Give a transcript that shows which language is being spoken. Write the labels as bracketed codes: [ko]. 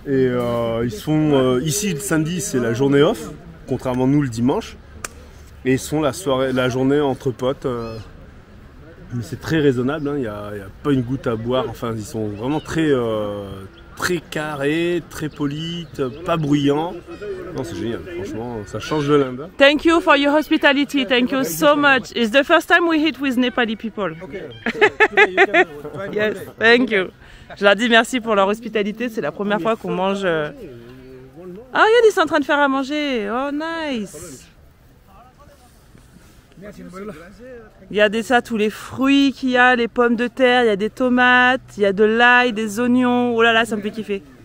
[fr] Et ils sont ici le samedi, c'est la journée off, contrairement à nous le dimanche. Et ils sont la journée entre potes. Mais c'est très raisonnable, hein. Il n'y a pas une goutte à boire. Enfin, ils sont vraiment très carrés, très polis, pas bruyants. Non, c'est génial, franchement, ça change de l'Inde. [en] Thank you for your hospitality. Thank you so much. It's the first time we eat with Nepali people. Okay. Yes, thank you. [fr] Je leur dis merci pour leur hospitalité. C'est la première fois qu'on mange. Ah, regarde, ils sont en train de faire à manger. [en] Oh, nice. [fr] Il y a tous les fruits qu'il y a, les pommes de terre, il y a des tomates, il y a de l'ail, des oignons. Oh là là, ça me fait kiffer.